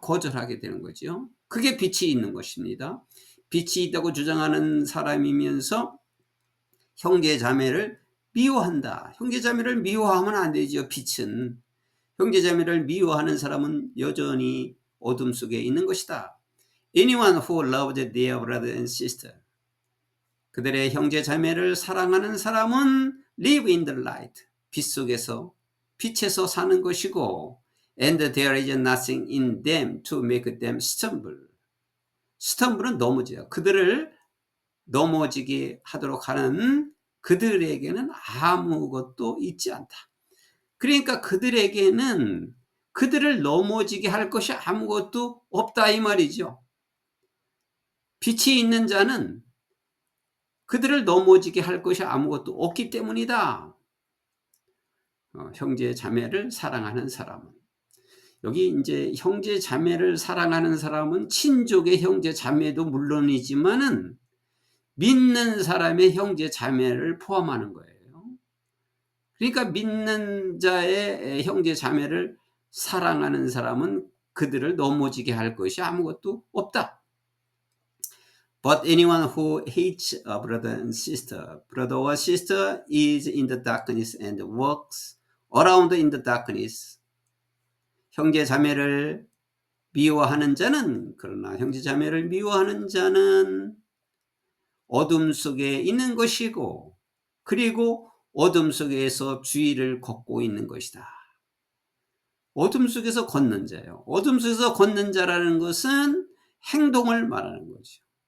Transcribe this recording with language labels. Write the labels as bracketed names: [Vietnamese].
[Korean] 거절하게 되는 거죠. 그게 빛이 있는 것입니다. 빛이 있다고 주장하는 사람이면서 형제 자매를 미워한다. 형제 자매를 미워하면 안 되죠. 빛은. 형제 자매를 미워하는 사람은 여전히 어둠 속에 있는 것이다. [English] Anyone who loved their brother and sister. [Korean] 그들의 형제 자매를 사랑하는 사람은 [English] live in the light. [Korean] 빛 속에서, 빛에서 사는 것이고, [English] and there is nothing in them to make them stumble. [Korean] stumble은 넘어져요. 그들을 넘어지게 하도록 하는 그들에게는 아무것도 있지 않다. 그러니까 그들에게는 그들을 넘어지게 할 것이 아무것도 없다 이 말이죠. 빛이 있는 자는 그들을 넘어지게 할 것이 아무것도 없기 때문이다. 형제 자매를 사랑하는 사람은, 여기 이제 형제 자매를 사랑하는 사람은 친족의 형제 자매도 물론이지만은 믿는 사람의 형제 자매를 포함하는 거예요. 그러니까 믿는 자의 형제 자매를 사랑하는 사람은 그들을 넘어지게 할 것이 아무것도 없다. [English] But anyone who hates a brother and sister, brother or sister is in the darkness and walks around in the darkness. [Korean] 형제 자매를 미워하는 자는, 그러나 형제 자매를 미워하는 자는 어둠 속에 있는 것이고, 그리고 어둠 속에서 주의를 걷고 있는 것이다. 어둠 속에서 걷는 자예요. 어둠 속에서 걷는 자라는 것은 행동을 말하는 거죠.